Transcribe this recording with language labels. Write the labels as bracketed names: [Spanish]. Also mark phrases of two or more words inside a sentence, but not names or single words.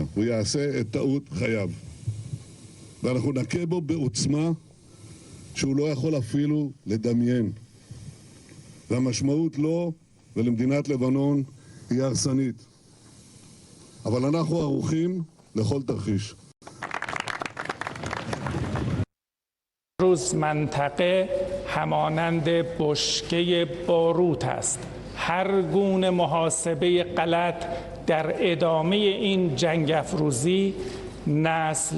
[Hebrew] הוא יעשה את טעות חייו. ואנחנו נכה בו בעוצמה שהוא לא יכול אפילו לדמיין. והמשמעות לו ולמדינת לבנון היא הרסנית. אבל אנחנו ערוכים לכל תרחיש. [Persian] روز منطقه همانند بشکه باروت است. هر گونه محاسبه غلط در ادامه این جنگ افروزی، نسل